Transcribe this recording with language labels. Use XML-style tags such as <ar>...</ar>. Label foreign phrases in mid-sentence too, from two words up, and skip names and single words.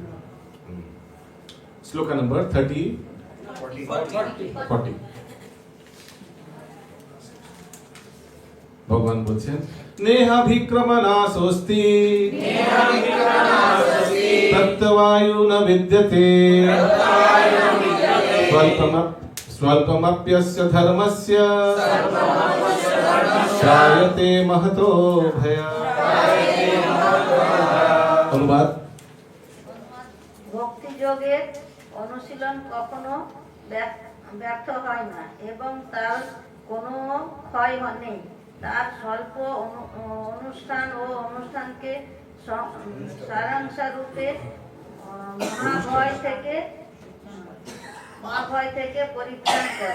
<bn>শ্লোকা নাম্বার 40। ভগবান বলছেন</bn> <sa>নেহাভিক্রমনাসোস্তি তত্ত্ববায়ু ন বিদ্যতে স্বল্পমপ্যস্য ধর্মস্য ত্রায়তে মহতো ভয়া।</sa> <bn>অনুবাদ: ভক্তিযোগের অনুশীলন কখনো ব্যর্থ হয় না এবং তার কোনো ক্ষয় নেই। তার স্বল্প অনুষ্ঠান ও অনুষ্ঠানকে সারাংশরূপে মহাভয় থেকে পরিত্রাণ করে।</bn>